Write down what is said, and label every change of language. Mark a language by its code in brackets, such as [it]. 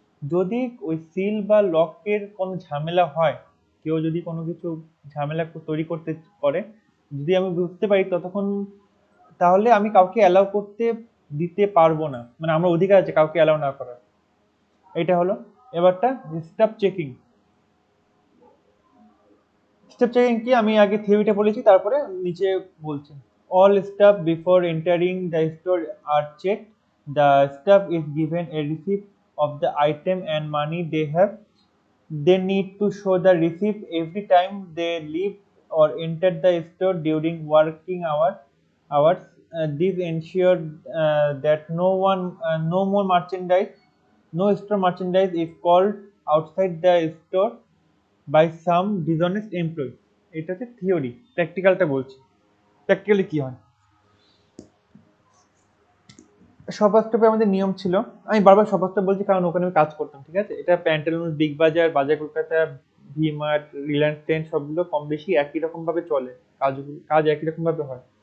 [bn] যদি ওই সিল বা লকের কোনো ঝামেলা হয়, কেউ যদি কোনো কিছু ঝামেলা তৈরি করতে করে, যদি আমি বুঝতে পারি ততক্ষণ, তাহলে আমি কাউকে অ্যালাউ করতে দিতে পারবো না, মানে আমার অধিকার আছে কাউকে অ্যালাউ না করার। এটা হলো। এবারটা স্টাফ চেকিং। স্টাফ চেকিং কি, আমি আগে থিওরিটা বলেছি, তারপরে নিচে বলছি। [en] All staff before entering the store are check. The staff is given a receipt of the item and money they have. They need to show the receipt every time they leave or enter the store during working hours. This ensure that no more merchandise, no store merchandise is called outside the store by some dishonest employee. [bn] এটা হচ্ছে theory. প্র্যাকটিক্যালটা বলছি, practically কি হয়। Shopper স্টপে আমাদের নিয়ম ছিল, আমি বারবার শপার স্টপ বলছি কারণ ওখানে আমি কাজ করতাম, ঠিক আছে। এটা প্যান্টালুন, বিগ বাজার, বাজার Kolkata, V mart, Reliance trend সবগুলো কম বেশি একই রকম ভাবে চলে, কাজ একই রকম ভাবে হয়।